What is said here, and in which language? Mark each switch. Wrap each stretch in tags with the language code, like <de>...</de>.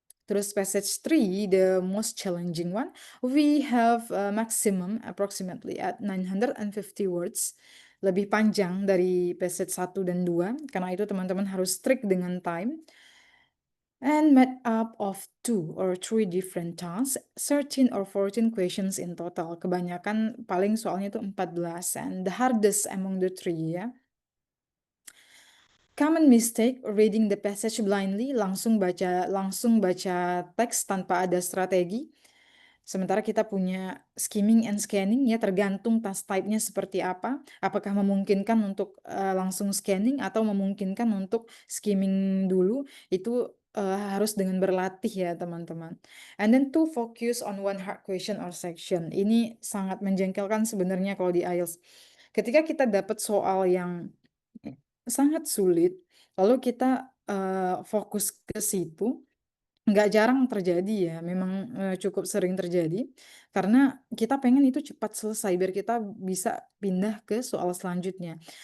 <en>Terus Passage 3, the most challenging one, we have maximum approximately at 950 words.</en> <id>Lebih panjang dari Passage 1 dan 2, karena itu teman-teman harus strict dengan time.</id> <en>And made up of 2 or 3 different tasks, 13 or 14 questions in total.</en> <id>Kebanyakan paling soalnya itu 14,</id> <en>and the hardest among the 3</en> <id>ya.</id> <en>Common mistake, reading the passage blindly,</en> <id>langsung baca teks tanpa ada strategi. Sementara kita punya skimming and scanning ya, tergantung task type-nya seperti apa. Apakah memungkinkan untuk langsung scanning atau memungkinkan untuk skimming dulu, itu harus dengan berlatih ya teman-teman.</id> <en>And then to focus on one hard question or section.</en> <id>Ini sangat menjengkelkan sebenarnya kalau di IELTS. Ketika kita dapat soal yang sangat sulit, lalu kita fokus ke situ, nggak jarang terjadi ya, memang cukup sering terjadi, karena kita pengen itu cepat selesai biar kita bisa pindah ke soal selanjutnya.</id>